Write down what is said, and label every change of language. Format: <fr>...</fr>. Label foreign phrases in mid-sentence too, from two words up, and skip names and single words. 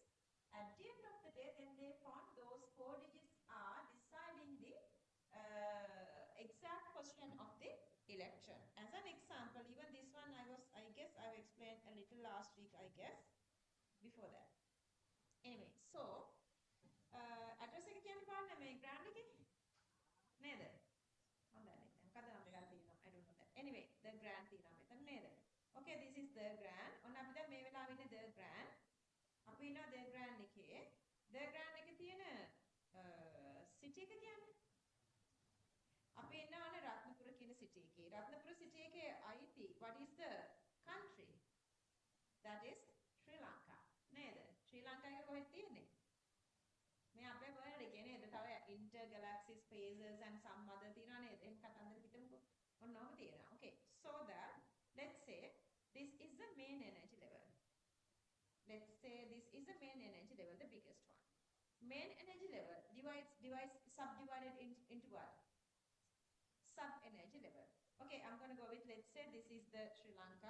<en>At the end of the day, then they found those 4 digits are deciding the exact position of the electron. As an example, even this one I guess I've explained a little last week, I guess, before that. Anyway, so</en> <si>address එක කියන්න පාන්න මේ grand එකේ නේද? මම දන්නේ නැහැ. මොකද නම් දෙකක් තියෙනවා.</si> <en>I don't know that. Anyway, the grand</en> <si>තියෙනවා මෙතන නේද?</si> <en>Okay, this is the grand.</en> <si>ඔන්න අපි දැන් මේ වෙලාවේ ඉන්නේ</si> <en>the grand.</en> <si>අපි ඉන්නවා</si> <en>the grand</en> <si>එකේ.</si> <en>the grand</en> <si>එකේ තියෙන city එක කියන්නේ. අපි ඉන්නවනේ රත්නපුර කියන city එකේ. රත්නපුර city එකේ අයිති</si> <en>what is the country? That is Sri Lanka. නේද?</en> <si>ශ්‍රී ලංකාව එක කොහෙද තියෙන්නේ? මේ අපේ වර්ල්ඩ් එකේ නේද?</si> <en>තව intergalaxy spaces and some other</en> <si>තියෙනවා නේද? එහෙම කතන්දර පිටමුකෝ. ඔන්නෝම තියෙනවා.</si> <en>Okay. So that let's say this is the main energy level. Let's say this is the main energy level, the biggest one. Main energy level subdivided into what? Sub energy level. Okay, I'm going to go with, let's say this is the Sri Lanka.</en>